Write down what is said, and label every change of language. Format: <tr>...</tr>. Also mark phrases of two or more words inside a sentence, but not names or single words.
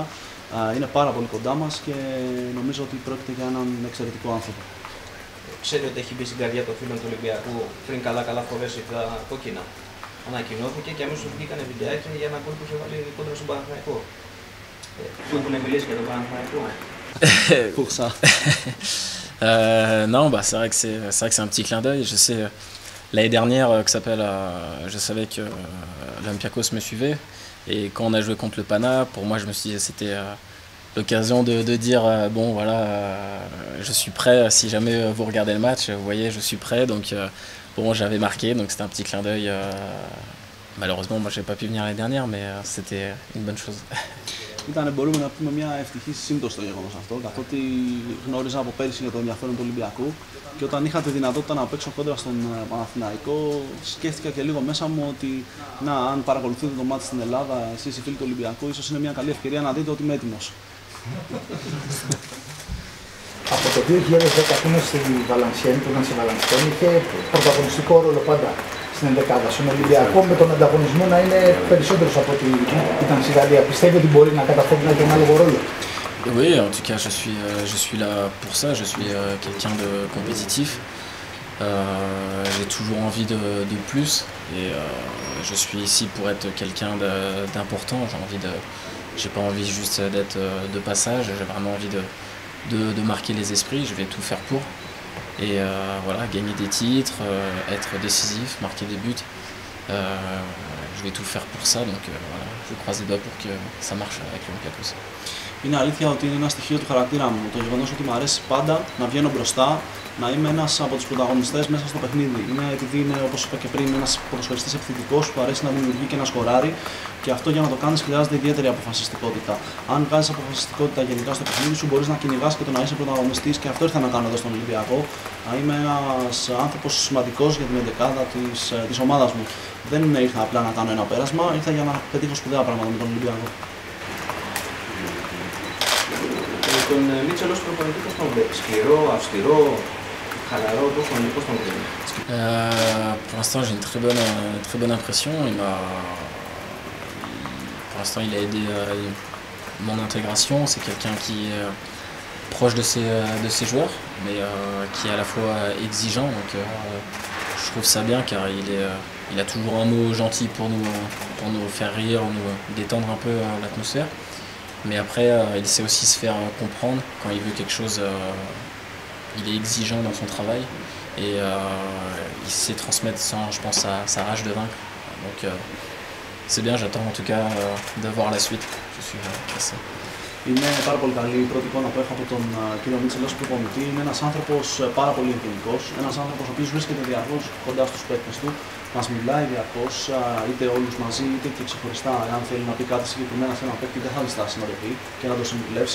<el>Είναι πάρα πολύ κοντά μας και νομίζω ότι πρόκειται για έναν εξαιρετικό άνθρωπο. Ξέρετε ότι έχει μπει στην καρδιά των φίλων του Ολυμπιακού πριν καλά φορέσει τα κόκκινα. Ανακοινώθηκε και αμέσως βγήκανε βιντεάκια για ένα γκολ που είχε βάλει κόντρα στον Παναθηναϊκό. Που έχουν μιλήσει για τον Παναθηναϊκό.</el> <fr>Pour ça. Non, bah, c'est vrai que c'est un petit clin d'œil. Je sais, l'année dernière, je savais que l'Olympiakos me suivait. Et quand on a joué contre le Pana, pour moi, je me suis dit c'était l'occasion de dire bon, voilà, je suis prêt. Si jamais vous regardez le match, vous voyez, je suis prêt. Donc, bon, j'avais marqué, donc c'était un petit clin d'œil. Malheureusement, moi, j'ai pas pu venir l'année dernière, mais c'était une bonne chose.</fr> <el>Ήταν, μπορούμε να πούμε, μια ευτυχή σύμπτωση το γεγονός αυτό, καθότι γνώριζα από πέρυσι για το ενδιαφέρον του Ολυμπιακού και όταν είχα τη δυνατότητα να παίξω κόντρα στον Παναθηναϊκό, σκέφτηκα και λίγο μέσα μου ότι αν παρακολουθείτε το μάτι στην Ελλάδα, εσείς οι φίλοι του Ολυμπιακού, ίσως είναι μια καλή ευκαιρία να δείτε ότι είμαι έτοιμος. Από το 2010 που είναι στη Βαλανσιένη, που ήταν στη Βαλανσιένη, είχε πρωταγωνιστικό ρόλο πάντα στην ενδεκάδα. Στον Ολυμπιακό με τον ανταγωνισμό να είναι περισσότερος από ό,τι ήταν στη Γαλλία. Πιστεύει ότι μπορεί να καταφέρει να έχει ένα άλλο ρόλο?</el> <fr>Oui, en tout cas, je suis là pour ça. Je suis quelqu'un de compétitif. J'ai toujours envie de plus et je suis ici pour être quelqu'un d'important. J'ai pas envie juste d'être de passage. J'ai vraiment envie de marquer les esprits. Je vais tout faire pour. Et voilà, gagner des titres, être décisif, marquer des buts. Je vais tout faire pour ça, donc voilà, je croise les doigts pour que ça marche avec l'Olympiakos.</fr> <el>Είναι αλήθεια ότι είναι ένα στοιχείο του χαρακτήρα μου. Το γεγονός ότι μου αρέσει πάντα να βγαίνω μπροστά, να είμαι ένας από τους πρωταγωνιστές μέσα στο παιχνίδι. Είναι επειδή είναι, όπως είπα και πριν, ένας ποδοσφαιριστής επιθετικός που αρέσει να δημιουργεί και να σκοράρει και αυτό για να το κάνεις χρειάζεται ιδιαίτερη αποφασιστικότητα. Αν βγάζεις αποφασιστικότητα γενικά στο παιχνίδι σου, μπορείς να κυνηγάς και το να είσαι πρωταγωνιστής και αυτό ήρθα να κάνω εδώ στον Ολυμπιακό. Να είμαι ένας άνθρωπος σημαντικός για την εντεκάδα της ομάδας μου. Δεν ήρθα απλά να κάνω ένα πέρασμα, ήρθα για να πετύχω σπουδαία πράγματα με τον Ολυμπιακό. Τον Μίτσελ ως προπονητή πώς τον βλέπει? Σκληρό, αυστηρό, χαλαρό, πώς τον βλέπει?</el> <fr>Pour l'instant, j'ai une très bonne impression. Pour l'instant, il a aidé mon intégration. C'est quelqu'un qui est proche de ses joueurs, mais qui est à la fois exigeant. Donc, je trouve ça bien car il a toujours un mot gentil pour nous faire rire, ou nous détendre un peu l'atmosphère. Mais après, il sait aussi se faire comprendre. Quand il veut quelque chose, il est exigeant dans son travail et il sait transmettre je pense, sa rage de vaincre. Donc c'est bien, j'attends en tout cas de voir la suite. Je suis pressé.</fr> <el>Είναι πάρα πολύ καλή η πρώτη εικόνα που έχω από τον κύριο Μίτσελ ως προπονητή. Είναι ένας άνθρωπος πάρα πολύ ευγενικός, ένας άνθρωπος ο οποίος βρίσκεται διαρκώς κοντά στους παίκτες του. Μας μιλάει διαρκώς, είτε όλους μαζί είτε και ξεχωριστά. Αν θέλει να πει κάτι συγκεκριμένα σε ένα παίκτη, δεν θα διστάσει να το πει και να το συμβουλεύσει.</el>